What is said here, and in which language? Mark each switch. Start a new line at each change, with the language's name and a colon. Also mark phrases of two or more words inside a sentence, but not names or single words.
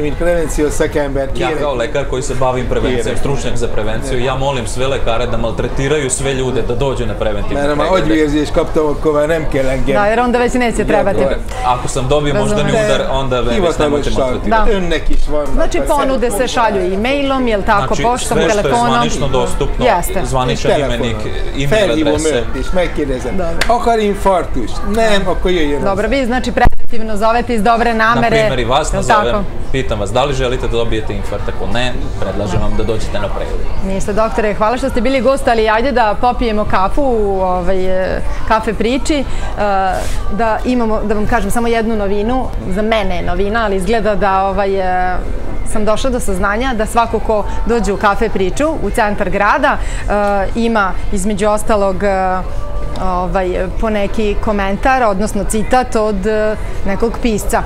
Serbian: Ja kao lekar koji se bavim prevencijom, stručnjak za prevenciju, ja molim sve lekare da maltretiraju sve ljude da dođu na preventivne preglede. Da, jer onda već neće trebati. Ako sam dobio moždani udar, onda već nemojte maltretirati. Znači ponude se šalju e-mailom, jel tako, poštom, telefonom? Sve što je zvanično dostupno, zvaničan imenik, e-mail adrese.
Hungarian: Akar infarktus? Nem, akkor jöjjön.
Serbian: Dobro, vi znači preventivno zovete iz dobre namere. Na primjer, i vas nazovem, pitam vas, da li želite da dobijete infarkt? Ako ne, predlažem vam da dođete na pregled. Ništa, doktore, hvala što ste bili gost, ali ajde da popijemo kafu u kafe priči, da imamo, da vam kažem samo jednu novinu, za mene je novina, ali izgleda da sam došla do saznanja da svako ko dođe u kafe priču u centar grada ima između ostalog po neki komentar, odnosno citat od nekog pisca.